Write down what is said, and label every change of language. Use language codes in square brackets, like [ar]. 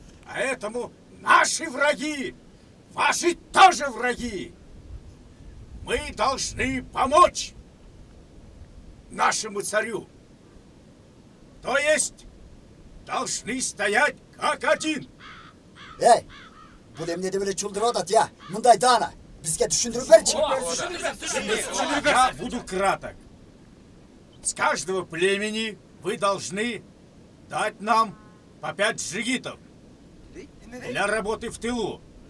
[ru] А этому наши враги, ваши тоже враги. Мы должны помочь нашему царю. То есть должны стоять как один. [ky] Эй, бул эмне деп эле чулдырып атат, я? Мындай даана. Бизге түшүндүрүп берчи. [ru] Я буду краток. С каждого племени вы должны дать нам по 5 джигитов для работы в тылу.